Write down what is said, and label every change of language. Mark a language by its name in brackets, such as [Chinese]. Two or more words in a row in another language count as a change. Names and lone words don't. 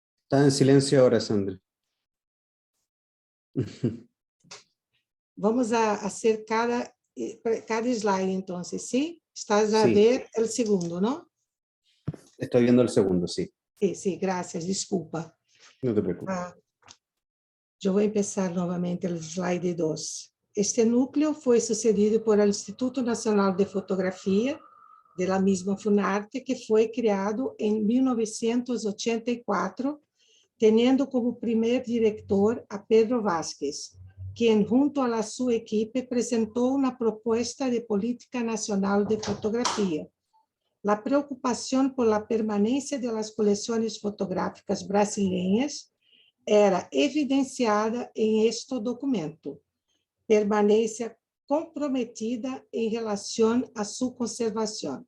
[Spanish] Está en silencio ahora, Sandra. Vamos a hacer cada slide, entonces, ¿sí? Estás a Sí, ver el segundo, ¿no? estoy viendo el segundo, sí. Sí, sí, gracias, [Portuguese] desculpa. [Spanish] No te preocupes. [Portuguese] Eu vou começar novamente o slide 2. Este núcleo foi sucedido por el Instituto Nacional de Fotografia, [Spanish] de la misma Funarte, [Portuguese] que foi criado em 1984, tendo como primeiro diretor a Pedro Vázquez, [Spanish] quien junto a la [Portuguese] sua equipe apresentou uma proposta de política nacional de fotografia. A preocupação [Spanish] por la [Portuguese] permanência [Spanish] de las [Portuguese] coleções fotográficas brasileiras era evidenciada em este documento, permanência comprometida em relação à sua conservação.